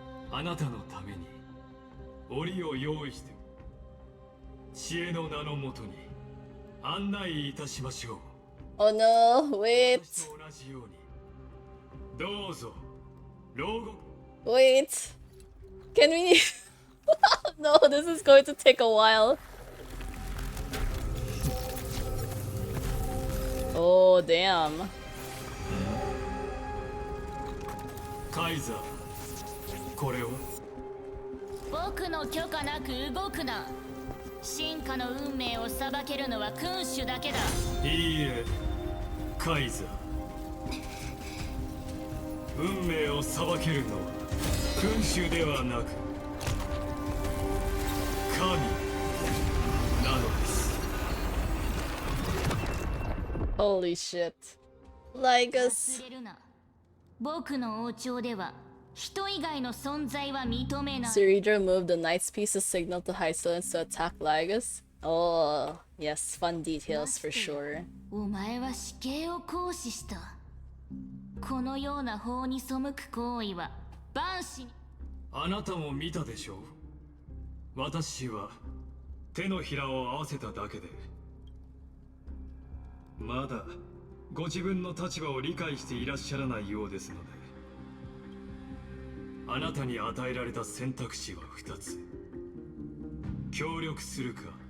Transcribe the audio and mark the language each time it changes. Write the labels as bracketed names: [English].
[Japanese] あなたのために檻を用意して知恵の名のもとに案内いたしましょう。 [English] Oh no, wait. [Japanese] 私と同じようにどうぞ牢獄。 [English] Wait. Can we... No, this is going to take a while. Oh, damn. [Japanese] カイザー、これは僕の許可なく動くな。進化の運命を裁けるのは君主だけだ。いいえ、カイザー。運命を裁けるのは君主ではなく神なのです。 [English] Holy shit. Ligas. [Japanese] 忘れるな。僕の王朝では人以外の存在は認めない。 [English] Ceridra moved the knight's piece to signal to High Silence to attack Ligas. Oh, yes, fun details for sure. [Japanese] お前は死刑を行使した。このような法に背く行為は万死に。あなたも見たでしょう。私は手のひらを合わせただけでまだご自分の立場を理解していらっしゃらないようですので、あなたに与えられた選択肢は2つ。協力するか